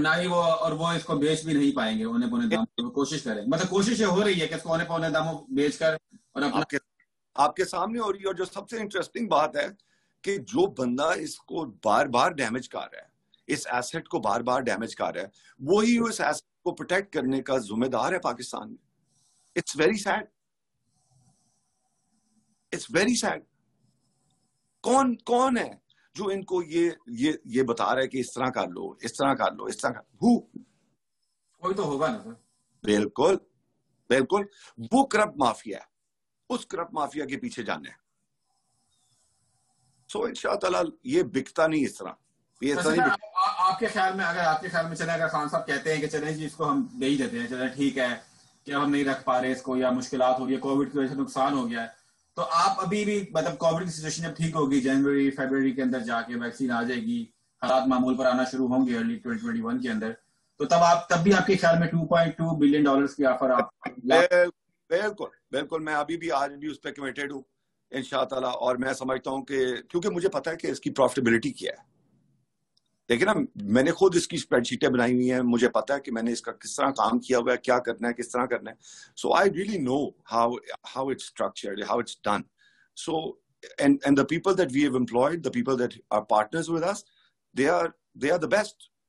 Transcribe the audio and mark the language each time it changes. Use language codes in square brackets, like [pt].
[ur] نہ ہی وہ اس کو بیچ بھی نہیں پائیں گے اونے پونے داموں پہ. کوشش کریں, مطلب کوشش یہ ہو رہی ہے کہ اس کو اونے پونے داموں بیچ کر اور اپنا آپ کے سامنے ہو رہی ہے. اور جو سب سے انٹرسٹنگ بات ہے کہ جو بندہ اس کو بار بار ڈیمیج کر رہا ہے, اس ایسٹ کو بار بار ڈیمیج کر رہا ہے, وہی اس ایسٹ کو پروٹیکٹ کرنے کا ذمہ دار ہے پاکستان میں. [en] It's very sad, it's very sad. [ur] کون ہے جو ان کو یہ بتا رہا ہے کہ اس طرح کر لو, اس طرح کر لو, اس طرح کر. کوئی تو ہوگا نا سر. بالکل بالکل, وہ کرپٹ مافیا ہے, اس کرپٹ مافیا کے پیچھے جانا ہے. سو ان شاء اللہ یہ بکتا نہیں اس طرح. آپ کے خیال میں, اگر آپ کے خیال میں چلے, اگر خان صاحب کہتے ہیں کہ چلیں جی اس کو ہم دے ہی دیتے ہیں, چلیں ٹھیک ہے کہ ہم نہیں رکھ پا رہے اس کو, یا مشکلات ہو رہی ہے, کووڈ کی وجہ سے نقصان ہو گیا ہے, تو آپ ابھی بھی مطلب کووڈ کی سچویشن جب ٹھیک ہوگی, جنوری فیبرری کے اندر جا کے ویکسین آ جائے گی, حالات معمول پر آنا شروع ہوں گے ارلی 2021 کے اندر, تو تب بھی آپ کے خیال میں $2.2 بلین کی آفر آپ بالکل بالکل. میں ابھی بھی آج بھی اس پہ کمیٹیڈ ہوں انشاءاللہ, اور میں سمجھتا ہوں کہ کیونکہ مجھے پتا ہے کہ اس کی پروفٹیبلٹی کیا ہے. دیکھیں نا, میں نے خود اس کی اسپریڈ شیٹیں بنائی ہوئی ہیں, مجھے پتا ہے کہ میں نے اس کا کس طرح کام کیا ہوا ہے, کیا کرنا ہے, کس طرح کرنا ہے. سو I really know [en] how it's structured, how it's done. So and the people that we have employed, the people that are partners with us, they are the best.